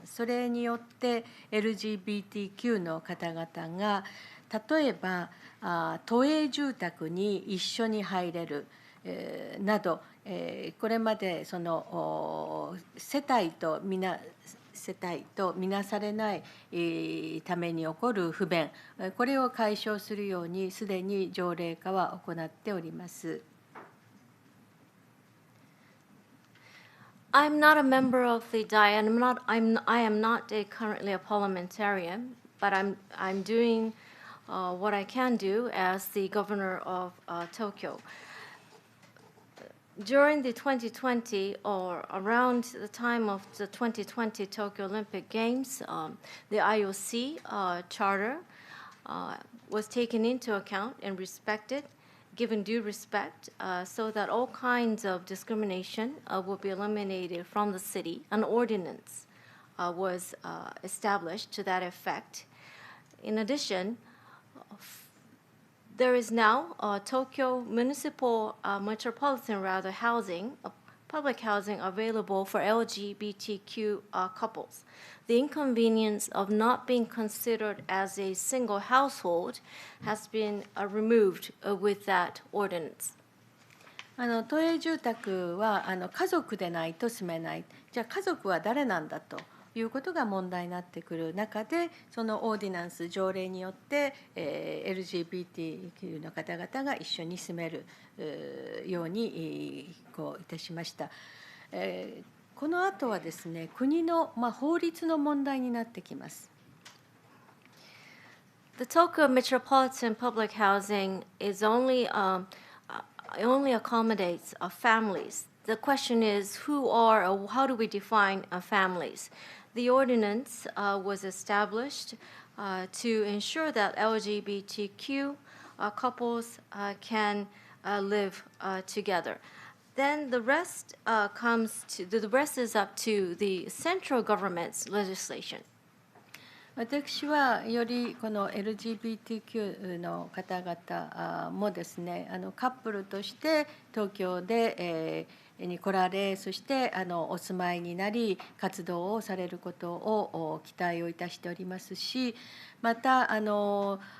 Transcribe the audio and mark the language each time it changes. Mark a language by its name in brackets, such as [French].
[Japanese] それによって LGBTQ の方々が例えば都営住宅に一緒に入れるなど、これまでその世帯とみなされないために起こる不便、これを解消するようにすでに条例化は行っております。 [English] I'm not a member of the DAI, and I am not currently a parliamentarian, but I'm doing what I can do as the governor of Tokyo. During the 2020 or around the time of the 2020 Tokyo Olympic Games, the IOC charter was taken into account and respected, given due respect, so that all kinds of discrimination will be eliminated from the city. An ordinance was established to that effect. In addition, there is now Tokyo metropolitan housing, public housing available for LGBTQ couples. The inconvenience of not being considered as a single household has been removed with that ordinance. [Japanese] 都営住宅は家族でないと住めない。じゃあ家族は誰なんだということが問題になってくる中で、そのオーディナンス条例によって、LGBTQ の方々が一緒に住めるようにいたしました。この後はですね、国の法律の問題になってきます。 [English] The Tokyo metropolitan public housing is only accommodates families. The question is who are or how do we define families? The ordinance was established to ensure that LGBTQ couples can live together. Then the rest is up to the central government's legislation. [Japanese] 私はよりこの LGBTQ の方々もですね、カップルとして東京で、に来られ、そしてお住まいになり活動をされることを期待をいたしておりますし、またそ